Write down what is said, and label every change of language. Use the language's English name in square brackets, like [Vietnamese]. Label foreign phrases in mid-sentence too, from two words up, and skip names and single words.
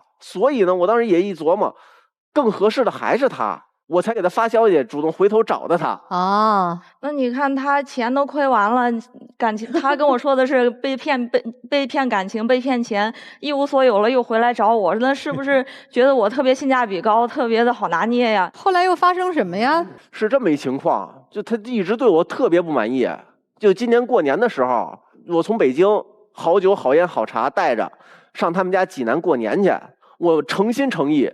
[Chinese] 所以呢，我當時也一琢磨，更合適的還是他，我才給他發消息，主動回頭找的他。那你看他錢都虧完了，感情他跟我說的是被騙感情，被騙錢，一無所有了又回來找我，那是不是覺得我特別性價比高，特別的好拿捏呀？後來又發生什麼呀？是這麼一情況，就他一直对我特別不滿意。就今年過年的時候，我從北京好酒好煙好茶帶着上他們家濟南過年去，我誠心誠意。